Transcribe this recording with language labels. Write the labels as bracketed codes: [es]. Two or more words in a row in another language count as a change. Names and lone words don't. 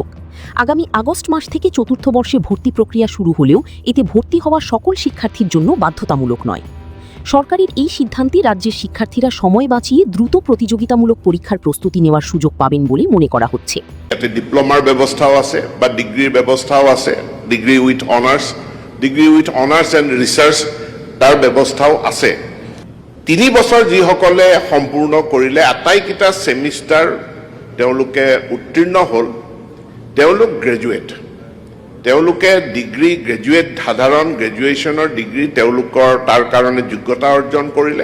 [bn] আগামী আগস্ট মাস থেকে চতুর্থ বর্ষে ভর্তি প্রক্রিয়া শুরু হলেও এতে ভর্তি হওয়া সকল শিক্ষার্থীর জন্য বাধ্যতামূলক নয়। সরকারের এই সিদ্ধান্তে রাজ্যের শিক্ষার্থীরা সময় বাঁচিয়ে দ্রুত প্রতিযোগিতামূলক পরীক্ষার প্রস্তুতি নেওয়ার সুযোগ পাবেন বলে মনে করা হচ্ছে। [as] একটা ডিপ্লোমার ব্যবস্থাও আছে বা ডিগ্রির ব্যবস্থাও আছে, [en] degree with honours and research [as] তাৰ ব্যৱস্থাও আছে। 3 বছৰ যিসকলে সম্পূৰ্ণ কৰিলে আটাইকেইটা ছেমিষ্টাৰ তেওঁলোকে উত্তীৰ্ণ হ'ল, তেওঁলোক গ্ৰেজুৱেট। তেওঁলোকে [en] degree graduate, [as] সাধাৰণ গ্ৰেজুৱেশ্যনৰ ডিগ্ৰী তেওঁলোকৰ তাৰ কাৰণে যোগ্যতা অৰ্জন কৰিলে।